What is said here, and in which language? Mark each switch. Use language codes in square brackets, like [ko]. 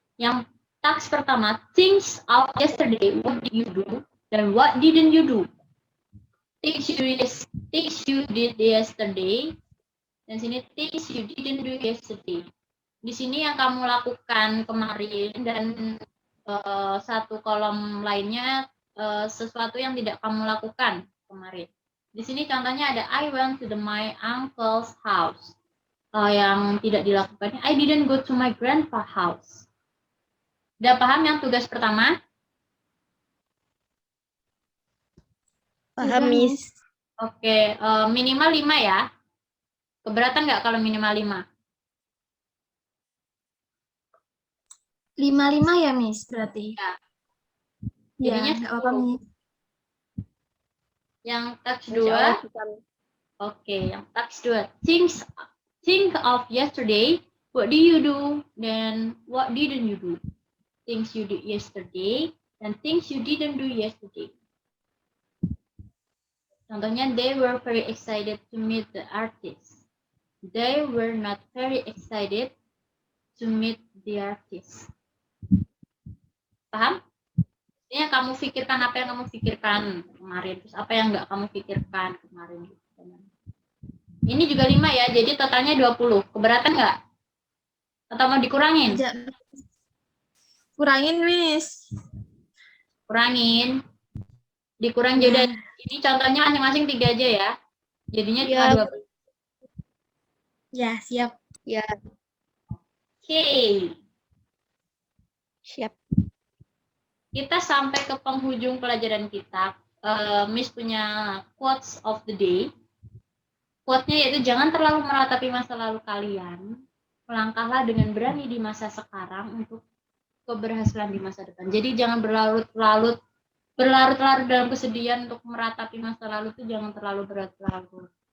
[en] Yang task pertama, things of yesterday, what did you do? [id] Dan [en] what didn't you do? Things you did yesterday. [id] Dan sini [en] things you didn't do yesterday. [id] Di sini yang kamu lakukan kemarin dan satu kolom lainnya sesuatu yang tidak kamu lakukan kemarin. Di sini contohnya ada [en] I went to my uncle's house. [id] Yang tidak dilakukannya [en] I didn't go to my grandpa's house. [id] Udah paham yang tugas pertama? Paham, Miss. Oke, minimal 5 ya. Keberatan nggak kalau minimal 5? 5 ya Miss berarti. Ya. Ya, Jadinya nggak apa-apa 10. Miss. Yang task 2. Oke, yang task 2. [en] Think of yesterday. What do you do? Then what didn't you do? Things you did yesterday and things you didn't do yesterday. [id] Contohnya, [en] they were very excited to meet the artist. They were not very excited to meet the artist. [id] Paham? Ini kamu pikirkan apa yang kamu pikirkan kemarin, terus apa yang nggak kamu pikirkan kemarin. Ini juga 5 ya, jadi totalnya 20. Keberatan nggak? Atau mau dikurangin? Kurangin, Miss. Kurangin. Dikurang jadi ini contohnya masing-masing 3 aja ya. Jadinya cuma 20. Ya, siap. Ya, Oke. siap. Kita sampai ke penghujung pelajaran kita. Miss punya [en] quotes of the day. [id] Quote-nya yaitu jangan terlalu meratapi masa lalu kalian. Melangkahlah dengan berani di masa sekarang untuk keberhasilan di masa depan. Jadi jangan berlarut-larut dalam kesedihan untuk meratapi masa lalu itu jangan terlalu berlarut-larut.